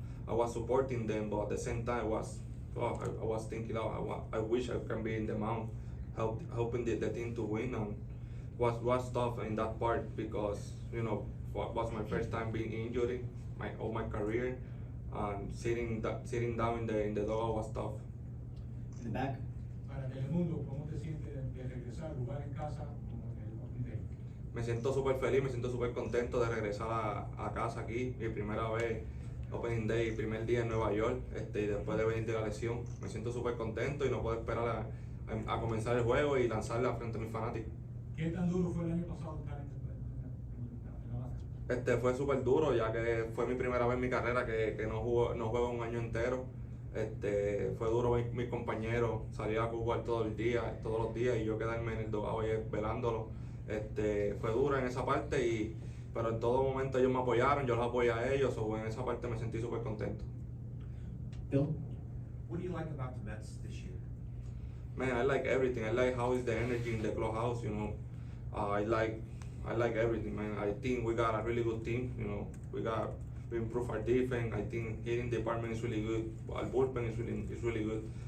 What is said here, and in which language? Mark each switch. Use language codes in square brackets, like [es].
[en] I was supporting them, but at the same time I was thinking, I wish I can be in the mound, helping the team to win, and was tough in that part because was my first time being injured, all my career, and sitting down in the dugout was tough. In the back. [es] Para Telemundo, ¿cómo te sientes de regresar a jugar en casa como en el Open Day? Me siento súper feliz, me siento súper contento de regresar a casa aquí, mi primera vez Opening Day, primer día en Nueva York, y después de venir de la lesión. Me siento súper contento y no puedo esperar a comenzar el juego y lanzarla frente a mis fanáticos. ¿Qué tan duro fue el año pasado estar en la banca? Fue súper duro, ya que fue mi primera vez en mi carrera que no juego un año entero. Fue duro ver mis compañeros salir a jugar todos los días y yo quedarme en el dugout velándolo. Fue duro en esa parte, pero en todo momento ellos me apoyaron, yo los apoyé a ellos, en esa parte me sentí súper contento. Bill. [en] What do you like about the Mets this year? Man, I like everything. I like how is the energy in the clubhouse, I like everything, man. I think we got a really good team, we improve our defense. I think hitting department is really good. Our bullpen is really good.